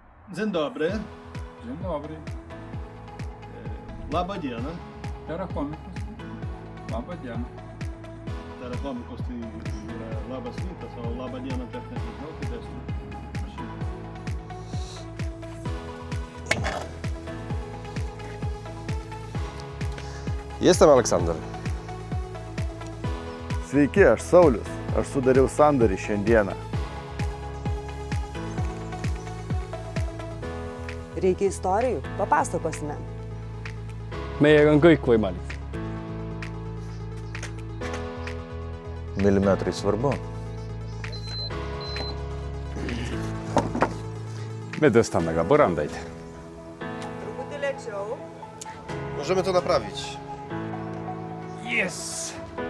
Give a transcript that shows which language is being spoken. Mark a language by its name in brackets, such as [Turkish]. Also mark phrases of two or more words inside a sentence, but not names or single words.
[Polish] Dzień dobry. Dzień dobry. [Lithuanian] Labą dieną. Terakomikus. Labą dieną. Terakomikus tai yra labas rytas, o labą dieną tai aš nežinau, kaip esu. [Polish] Jestem Aleksander. [Lithuanian] Sveiki, aš Saulius. Aš sudariau sandorį šiandieną. Reikia istorijų? Papasakosime. [Estonian] Meiega on kõik võimalik. [Lithuanian] Milimetrai svarbu. [Estonian] Me tõstame ka põrandaid. [Lithuanian] Truputį lėčiau. [Polish] Możemy to naprawić. [English] Yes!